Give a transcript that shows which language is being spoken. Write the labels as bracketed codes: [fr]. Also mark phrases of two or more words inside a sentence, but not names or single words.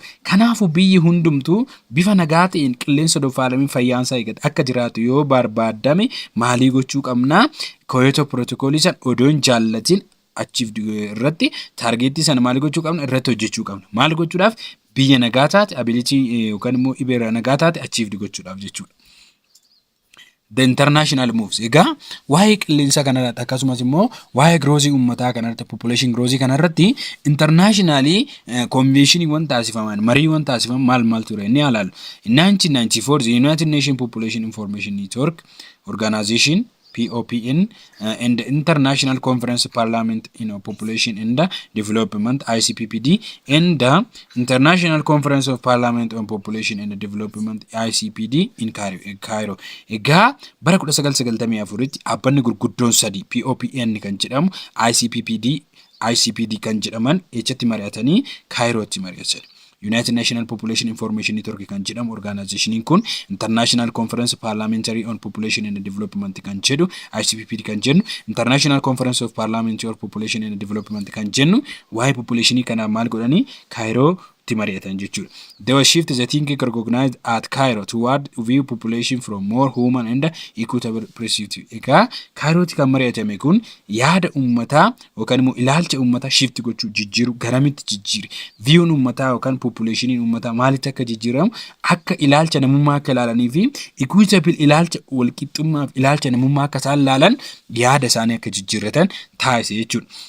[om] Kanaafuu biyyi hundumtuu bifa nagaa ta'een qilleensa faalamii fayyaansaa eegate akka jiraatu yoo barbaadame maalii gochuu qabna Kyoto protocol san odoon jaallatiin achieve irratti targeetii sana maal gochuu qabna irratti hojjechuu qabna. Maal gochuudhaaf biyya nagaa taate ability yookaan immoo ibeera nagaa taate achieve gochuudhaaf jechuudha. [en] The international moves. [om] Egaa waa'ee qilleensa kanarratti akkasumas immoo waa'ee growth uummataa kanarratti [en] population growth [om] kanarratti [en] internationally convention [om] taasifaman marii taasifaman maal ture inni ilaalu. [en] In 1994 the United Nations Population Information Network Organization POPN and the International Conference Parliament Population and Development ICPPD and the International Conference of Parliament on Population and Development ICPD in Cairo. [om] Egaa bara 1994tti dhaabbanni gurguddoon sadii POPN kan jedhamu ICPD kan jedhaman echatti mari'atanii Cairootti mari'atan. United National Population Information Network kan jedhamu organization kun International Conference Parliamentary on Population and Development kan jedhu ICPPD kan jennu International Conference of Parliamentary on Population and Development kan jennu waa'ee population kana maal godhanii Cairo mari'atan jechuudha. [en] They will shift the thinking recognized at Cairo toward view population from more human and equitable perspective. [om] Egaa Cairootti kan mari'atame kun yaada uummataa yookaan immoo ilaalcha uummataa shift gochuu jijjiiru garamitti jijjiiri. Viewun uummataa yookaan populationiin uummataa maalitti akka jijjiiramu akka ilaalcha namummaa akka ilaalanii fi equitable ilaalcha walqixxummaaf ilaalcha namummaa akka isaan ilaalan yaada isaanii akka jijjiirratan taasise jechuudha.